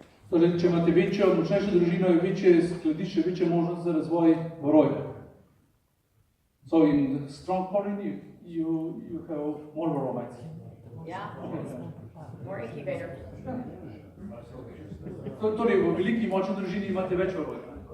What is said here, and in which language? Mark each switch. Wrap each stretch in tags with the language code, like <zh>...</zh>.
<sl>Torej, če imate večjo, močnejšo družino, je večje skladišče, večja možnost za razvoj varoja.</sl> <en>So in strong colony, you have more varroa mites. Yeah. More incubator.</en> <sl>Torej, v veliki močni družini imate več varoja.</sl>